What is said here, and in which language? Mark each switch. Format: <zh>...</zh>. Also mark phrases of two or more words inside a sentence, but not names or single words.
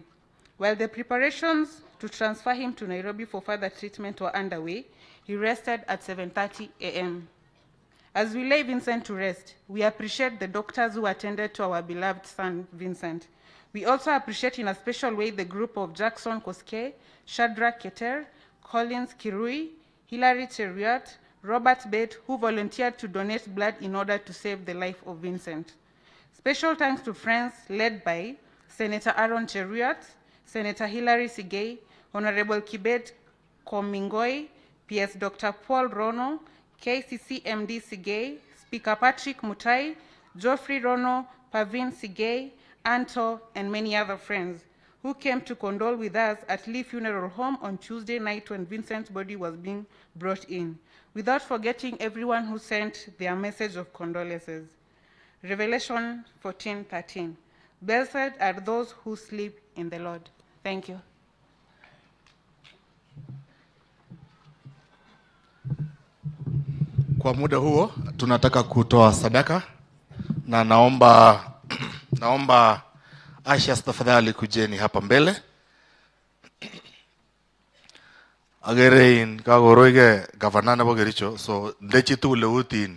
<en>While the preparations to transfer him to Nairobi for further treatment were underway, he rested at 7:30 a.m. As we lay Vincent to rest, we appreciate the doctors who attended to our beloved son, Vincent. We also appreciate in a special way the group of Jackson Koske, Shadrach Keter, Collins Kirui, Hilary Cheriot, Robert Bate, who volunteered to donate blood in order to save the life of Vincent. Special thanks to friends led by Senator Aaron Cheriot, Senator Hilary Sigei, Honorable Kibet Komingoi, PS Dr. Paul Rono, KCC MD Sigay, Speaker Patrick Mutai, Geoffrey Rono, Pavin Sigay, Anto, and many other friends who came to condole with us at Lee Funeral Home on Tuesday night when Vincent's body was being brought in, without forgetting everyone who sent their message of condolences. Revelation 14:13. Blessed are those who sleep in the Lord. Thank you.</en> <sw>Kwa muda huo tunataka kutoa sadaka na naomba Ashas tafadhali kujeni hapa mbele.</sw> <kln>Agerein kagoroige gavana na Kericho, so ndechi tu leutin.</kln>